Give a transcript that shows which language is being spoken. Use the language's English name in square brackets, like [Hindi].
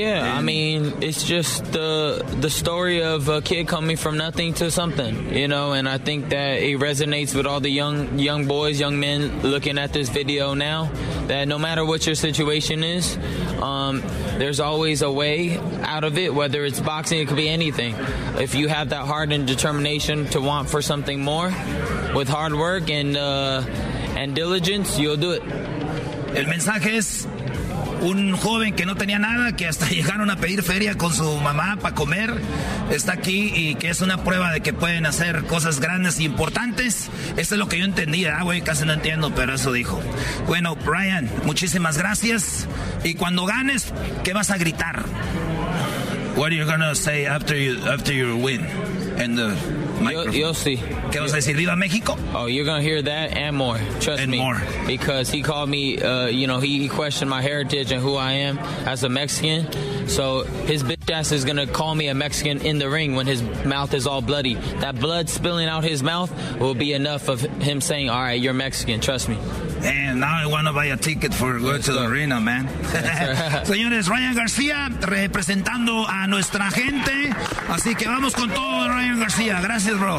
[English] Yeah, I mean, it's just the story of a kid coming from nothing to something, you know, and I think that it resonates with all the young boys, young men looking at this video now, that no matter what your situation is, there's always a way out of it, whether it's boxing, it could be anything. If you have that heart and determination to want for something more, with hard work and diligence, you'll do it. [Spanish] El mensaje es un joven que no tenía nada, que hasta llegaron a pedir feria con su mamá para comer, está aquí, y que es una prueba de que pueden hacer cosas grandes e importantes. Eso es lo que yo entendía, güey, casi no entiendo, pero eso dijo. Bueno, Brian, muchísimas gracias. Y cuando ganes, ¿qué vas a gritar? [English] What are you going to say after you win? And You'll see. [Spanish] ¿Qué vas a decir? ¿Viva México? [English] Oh, you're going to hear that and more. Trust and me. And more. Because he called me, you know, he questioned my heritage and who I am as a Mexican. So his bitch ass is going to call me a Mexican in the ring when his mouth is all bloody. That blood spilling out his mouth will be enough of him saying, all right, you're Mexican. Trust me. And now I want to buy a ticket for going to the arena, man. [Spanish] Señores, Ryan García representando a nuestra gente. Así que vamos con todo, Ryan García. Gracias, bro.